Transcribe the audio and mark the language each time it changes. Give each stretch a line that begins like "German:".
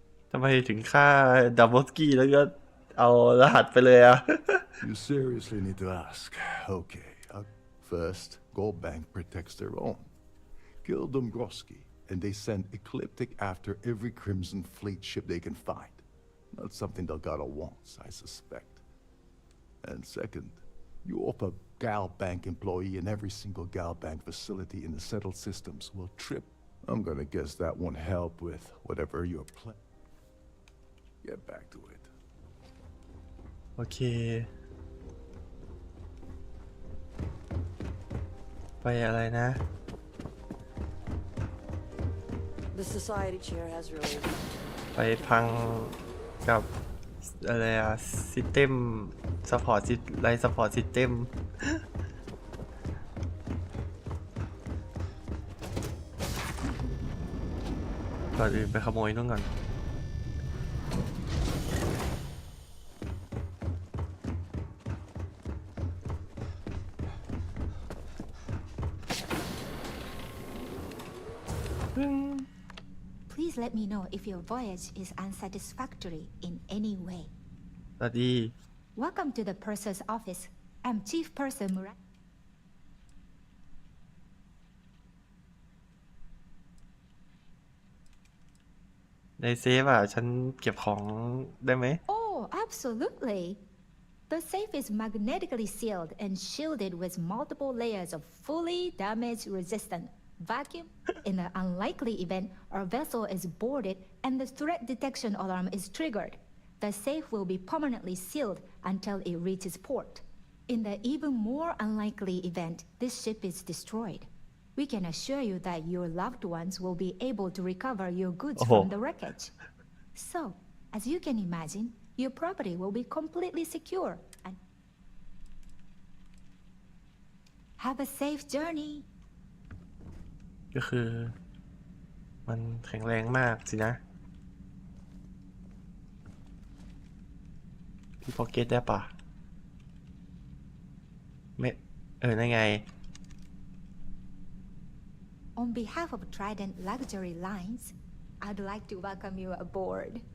Thai: ทำไมถึงฆ่าดัมบอสกี้แล้วก็เอารหัสไปเลยอะ
English: You seriously need to ask. Okay, first, Gold Bank protects their own. Kill Dombrowski, and they send Ecliptic after every Crimson Fleet ship they can find. Not something Delgado wants, I suspect. And second, you offer Gal Bank employee in every single Gal Bank facility in the settled systems will trip. I'm gonna guess that won't help with whatever your plan. Get back to it.
Thai: โอเค ไปอะไรนะ
English: The society chair has really
Thai: ไปพังกับอะไรอะซิสเต็มซัพพอร์ตไลท์ซัพพอร์ตซิสเต็มก่อนอื่นไปขโมยนู่นก่อน
English: Please let me know if your voyage is unsatisfactory in any way.
Thai: สวัสดี
English: Welcome to the Purser's office. I'm Chief Purser Murat.
Thai: ในเซฟอ่ะฉันเก็บของได้ไหม
English: Oh, absolutely. The safe is magnetically sealed and shielded with multiple layers of fully damage-resistant vacuum. In the unlikely event our vessel is boarded and the threat detection alarm is triggered, the safe will be permanently sealed until it reaches port. In the even more unlikely event this ship is destroyed, we can assure you that your loved ones will be able to recover your goods from the wreckage. So, as you can imagine, your property will be completely secure and have a safe journey.
Thai: ก็คือมันแข็งแรงมากสินะพี่พ็อกเก็ตได้ปะไม่นั่นไง
English: On behalf of Trident Luxury Lines, I'd like to welcome you aboard.